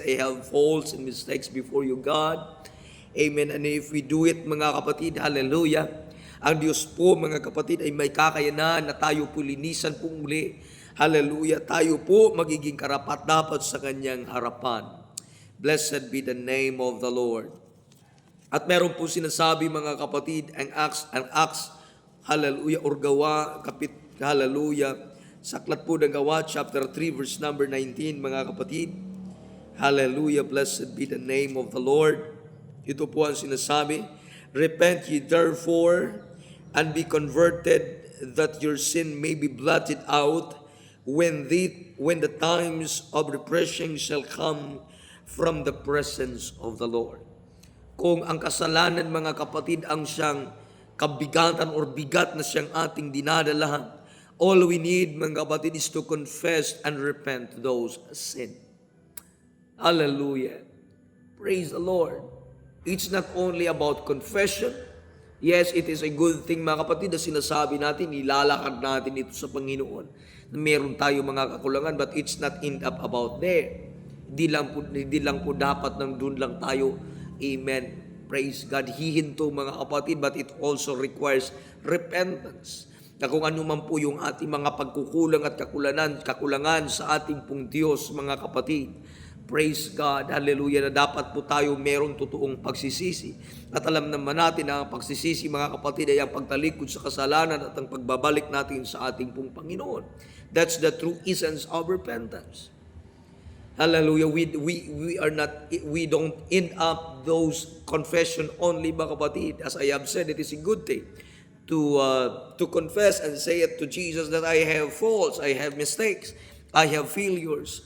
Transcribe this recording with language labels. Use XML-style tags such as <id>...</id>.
<en>I have faults and mistakes before you, God.</en> <tl>Amen.</tl> <en>And if we do it,</en> <tl>mga kapatid, hallelujah, ang Diyos po, mga kapatid, ay may kakayanan na tayo po linisan po muli. Hallelujah. Tayo po magiging karapat-dapat sa Kanyang harapan.</tl> <en>Blessed be the name of the Lord.</en> <tl>At meron po sinasabi mga kapatid, ang Acts, hallelujah, or gawa, hallelujah, sa aklat po ng Gawa, chapter 3, verse number 19, mga kapatid.</tl> <en>Hallelujah, blessed be the name of the Lord.</en> <tl>Ito po ang sinasabi,</tl> <en>repent ye therefore, and be converted, that your sin may be blotted out, when the times of refreshing shall come from the presence of the Lord.</en> <tl>Kung ang kasalanan mga kapatid ang siyang kabigatan or bigat na siyang ating dinadala,</tl> <en>all we need</en> <tl>mga kapatid</tl> <en>is to confess and repent those sin. Hallelujah. Praise the Lord. It's not only about confession. Yes, it is a good thing</en> <tl>mga kapatid na sinasabi natin, ilalakad natin ito sa Panginoon, na meron tayo mga kakulangan,</tl> <en>but it's not end up about there.</en> <tl>Hindi lang po dapat nang doon lang tayo, amen, praise God, hihinto mga kapatid,</tl> <en>but it also requires repentance.</en> <tl>Na kung ano man po yung ating mga pagkukulang at kakulangan sa ating pong Diyos mga kapatid, praise God, hallelujah, na dapat po tayo merong totoong pagsisisi. At alam naman natin na ang pagsisisi mga kapatid ay ang pagtalikod sa kasalanan at ang pagbabalik natin sa ating pong Panginoon.</tl> <en>That's the true essence of repentance. Hallelujah. We don't end up those confession only</en> <tl>mga kapatid.</tl> <en>As I have said, it is a good thing to confess and say it to Jesus that I have faults, I have mistakes, I have failures.</en>